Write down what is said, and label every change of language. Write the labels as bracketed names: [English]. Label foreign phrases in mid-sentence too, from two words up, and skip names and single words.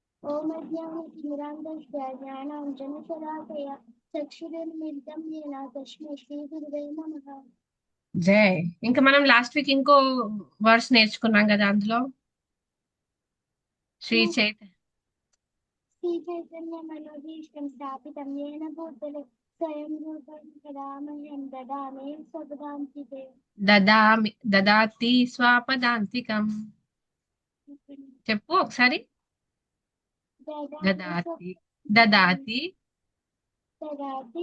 [Sanskrit] ఓం అజ్ఞానతిమిరాంధస్య జ్ఞానాంజనశలాకయ చక్షురున్మిలితం येन తస్మై శ్రీ గురువే నమః. [Telugu] జై. ఇంకా మనం లాస్ట్ వీక్ ఇంకో వర్డ్స్ నేర్చుకున్నాం కదా అందులో శ్రీ చైతన్య [Sanskrit] శ్రీ చైతన్య మనోభీష్టం స్థాపితం येन భూతలే స్వయం రూపం కదామహ్యం దదామి స్వపదాంతికే. దదాతి స్వాపదాంతికం. [Telugu] చెప్పు ఒకసారి. [Sanskrit] దదాతి దదాతి దదాతి